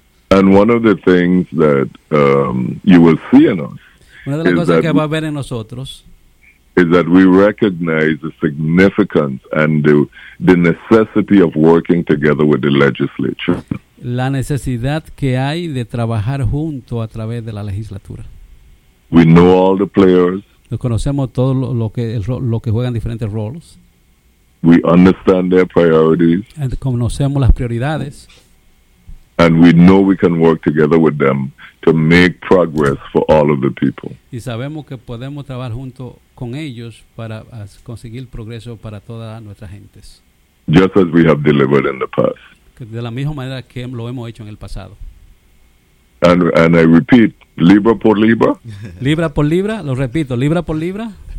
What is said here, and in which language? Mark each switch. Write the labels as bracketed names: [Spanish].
[English] And one of the things that you will see in us. [Spanish] Una de las cosas que va a ver en nosotros [English] is that we recognize the significance and the necessity of working together with the legislature. [Spanish] La necesidad que hay de trabajar junto a través de la legislatura. [English] We know all the players. [Spanish] Nos conocemos todo lo que juegan diferentes roles. [English] We understand their priorities. And [Spanish] conocemos las prioridades. [English] And we know we can work together with them to make progress for all of the people. [Spanish] Y sabemos que podemos trabajar junto con ellos para conseguir progreso para todas nuestras gentes. [English] Just as we have delivered in the past. [Spanish] De la misma manera que lo hemos hecho en el pasado. [English] And I repeat, [Spanish] libra por libra. Libra por libra, lo repito, libra por libra.